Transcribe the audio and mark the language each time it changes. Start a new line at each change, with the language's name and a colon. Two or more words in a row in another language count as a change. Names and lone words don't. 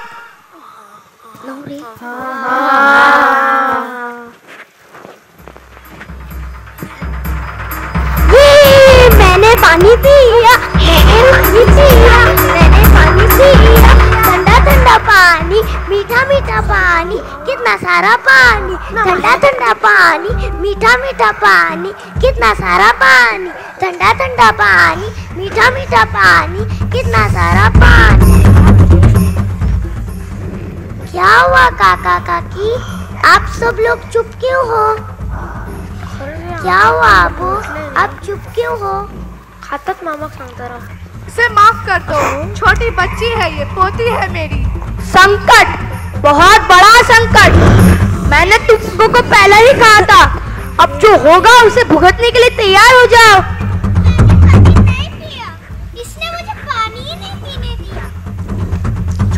Hindi: मैंने पानी पिया, मैंने पानी पिया, ठंडा ठंडा पानी, मीठा मीठा पानी, कितना सारा पानी, ठंडा ठंडा पानी, मीठा मीठा पानी, कितना सारा पानी, ठंडा ठंडा पानी, मीठा मीठा पानी, कितना सारा पानी। क्या हुआ काका काकी, आप सब लोग चुप क्यों हो? क्या हुआ आपको? आप चुप क्यों हो? खातात मामा सांगता रहा। इसे माफ कर दो, छोटी बच्ची है ये, पोती है मेरी। संकट, बहुत बड़ा संकट। मैंने तुमको को पहले ही कहा था, अब जो होगा उसे भुगतने के लिए तैयार हो जाओ। नहीं पिया, इसने मुझे पानी ही नहीं पीने दिया।